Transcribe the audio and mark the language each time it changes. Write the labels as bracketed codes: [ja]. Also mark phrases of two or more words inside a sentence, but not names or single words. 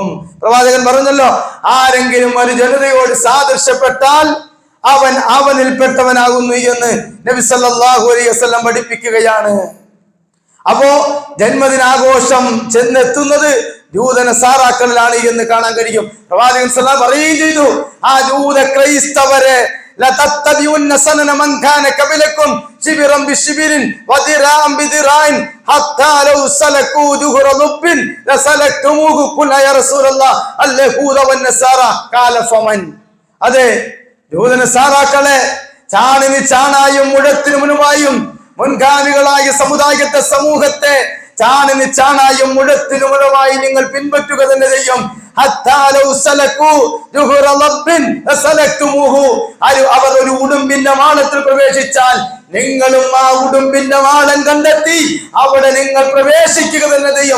[ml] പ്രവാചകൻ പറഞ്ഞല്ലോ, ആരെങ്കിലും ഒരു ജനതയോട് സാദൃശ്യപ്പെട്ടാൽ അവൻ അവനിൽപ്പെട്ടവനാകുന്നു എന്ന് നബി [ar] صلى الله عليه وسلم [ml] പഠിപ്പിക്കുകയാണ്. അപ്പോ ജന്മദിനാഘോഷം ചെന്നെത്തുന്നത് ജൂതനസാറാക്കളിലാണ് എന്ന് കാണാൻ കഴിയും. പ്രവാചകൻ സല്ലല്ലാഹു പറയുകയും ചെയ്തു, ആ ജൂത ക്രൈസ്തവരെ [ar] لتتبعن سنن من كان قبلكم شبرا بشبر وذراعا بذراع حتى لو سلكوا جحر لب لسلكتموه قلنا يا رسول الله اليهود والنصارى قال فمن. [ml] അതെ, ജൂതനസാറാക്കളെ ചാണിന് ചാണായും മുഴത്തിന് മുനുമായും മുൻഗാമികളായ സമൂഹത്തെ ചാണിന് ചാണായും മുഴത്തിന് മുഴുവായി നിങ്ങൾ പിൻപറ്റുക തന്നെ ചെയ്യും. അവർ ഒരു ഉടുമ്പിന്റെ മാളത്തിൽ പ്രവേശിച്ചാൽ നിങ്ങളും ആ ഉടുമ്പിന്റെ മാളം കണ്ടെത്തി അവിടെ നിങ്ങൾ പ്രവേശിക്കുക തന്നെ ചെയ്യും.